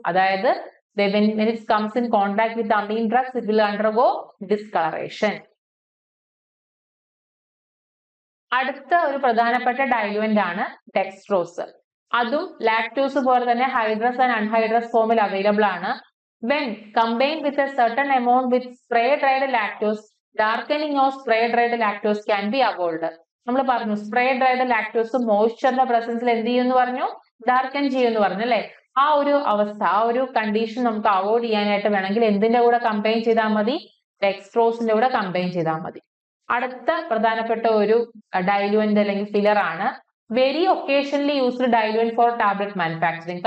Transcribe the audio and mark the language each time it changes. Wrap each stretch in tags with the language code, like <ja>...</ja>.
<en>അതായത് when it comes in contact with amine drugs, it will undergo discoloration.</en> <ml>അടുത്ത ഒരു പ്രധാനപ്പെട്ട ഡൈലുവന്റ് ആണ് ഡെക്സ്ട്രോസ്. അതും ലാക്ടോസ് പോലെ തന്നെ ഹൈഡ്രസ് ആൻഡ് അൺഹൈഡ്രസ് ഫോമിൽ അവൈലബിൾ ആണ്.</ml> <en>When combined with a certain amount with spray dried lactose, darkening of spray dried lactose can be avoided.</en> <ml>നമ്മൾ പറഞ്ഞു സ്പ്രേ ഡ്രൈഡ് ലാക്ടോസ് മോയ്സ്ചറിന്റെ പ്രസൻസിൽ എന്ത് ചെയ്യുമെന്ന് പറഞ്ഞു, ഡാർക്കൻ ചെയ്യുമെന്ന് പറഞ്ഞു അല്ലെ. ആ ഒരു അവസ്ഥ, ആ ഒരു കണ്ടീഷൻ നമുക്ക് അവോയ്ഡ് ചെയ്യാനായിട്ട് വേണമെങ്കിൽ എന്തിന്റെ കൂടെ കമ്പൈൻ ചെയ്താൽ മതി, ഡെക്സ്ട്രോസിന്റെ കൂടെ കമ്പൈൻ ചെയ്താൽ മതി. അടുത്ത പ്രധാനപ്പെട്ട ഒരു ഡൈലുവന്റ് അല്ലെങ്കിൽ ഫില്ലർ ആണ്</ml> <en>Very occasionally used diluent for tablet manufacturing.</en>